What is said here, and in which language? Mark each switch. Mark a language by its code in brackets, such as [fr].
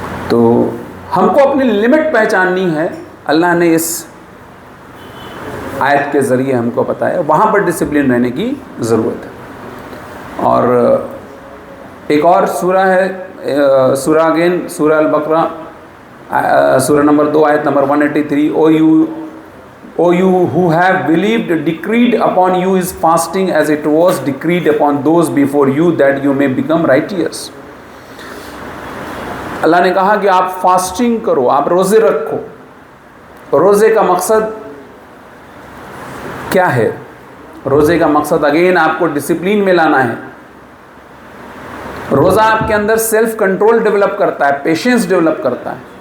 [hi] तो हमको अपनी लिमिट पहचाननी है, अल्लाह ने इस आयत के ज़रिए हमको बताया, वहाँ पर डिसिप्लिन रहने की ज़रूरत है। और एक और सूरा है, सूरा अगेन सूरा अल बकरा, सूरा नंबर 2 आयत number 183। [en] O you who have believed, decreed upon you is fasting as it was decreed upon those before you, that you may become righteous. [hi] अल्लाह ने कहा कि आप फास्टिंग करो, आप रोज़े रखो। रोज़े का मकसद क्या है? रोज़े का मकसद अगेन आपको डिसिप्लिन में लाना है। रोज़ा आपके अंदर सेल्फ कंट्रोल डेवलप करता है, पेशेंस डेवलप करता है।